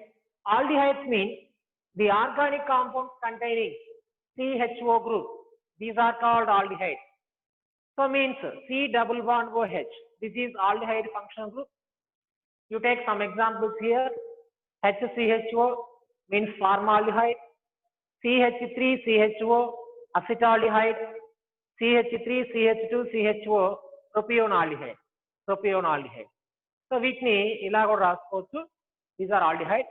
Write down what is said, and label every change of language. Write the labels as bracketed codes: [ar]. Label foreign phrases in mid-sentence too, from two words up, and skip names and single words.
[en] Aldehydes mean the organic compounds containing CHO group. These are called aldehydes. So means C double bond OH. This is aldehyde functional group. You take some examples here. HCHO means formaldehyde. CH3CHO acetaldehyde. CH3CH2CHO propionaldehyde. [te] So వీటిని ఇలా కూడా రాసుకోవచ్చు. [en] These are aldehydes.